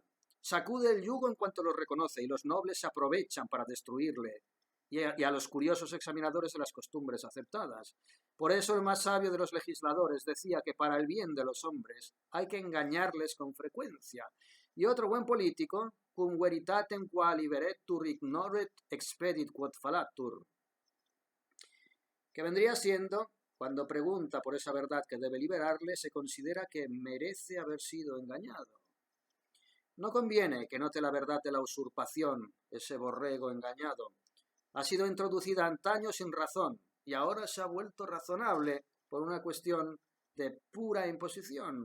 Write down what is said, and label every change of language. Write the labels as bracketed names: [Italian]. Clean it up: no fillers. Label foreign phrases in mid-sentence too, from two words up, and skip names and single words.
[Spanish] Sacude el yugo en cuanto lo reconoce y los nobles se aprovechan para destruirle y a los curiosos examinadores de las costumbres aceptadas. Por eso el más sabio de los legisladores decía que para el bien de los hombres hay que engañarles con frecuencia. Y otro buen político, [Latin] cum veritatem qua liberetur ignoret expedit quod fallatur, [Spanish] que vendría siendo, cuando pregunta por esa verdad que debe liberarle, se considera que merece haber sido engañado. No conviene que note la verdad de la usurpación, ese borrego engañado. Ha sido introducida antaño sin razón y ahora se ha vuelto razonable por una cuestión de pura imposición.